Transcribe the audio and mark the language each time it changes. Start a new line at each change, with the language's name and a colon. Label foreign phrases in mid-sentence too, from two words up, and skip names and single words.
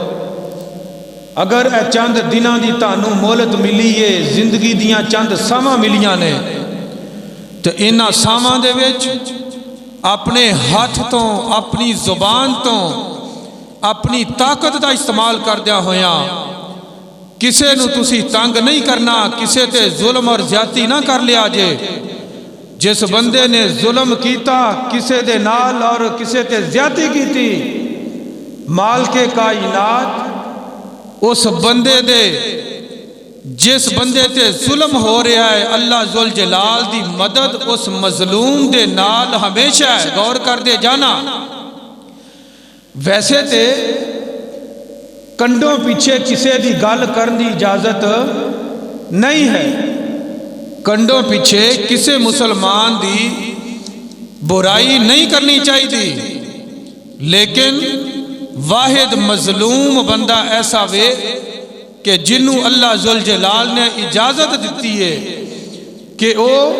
Punjabi: اگر اے چند دناں دی تانوں مولت ملی ہے زندگی دیاں چند ساواں ملیاں نے تو انہاں ساواں دے وچ اپنے ہاتھ تو اپنی زبان تو اپنی طاقت دا استعمال کردیا ہویاں کسے نو تسی تنگ نہیں کرنا کسے تے ظلم اور زیادتی نہ کر لیا جے۔ جس بندے نے ظلم کیتا کسے دے نال اور کسے تے زیادتی کیتی مال کے کائنات اس بندے دے جس بندے تے ظلم ہو رہا ہے اللہ ذوالجلال دی مدد اس مظلوم دے نال ہمیشہ ہے۔ غور کر دے جانا ویسے تے کنڈوں پیچھے کسے دی گل کرن دی اجازت نہیں ہے، کنڈوں پیچھے کسے مسلمان دی برائی نہیں کرنی چاہیے، لیکن واحد مظلوم بندہ ایسا وے کہ جنوں اللہ ذوالجلال نے اجازت دیتی ہے کہ وہ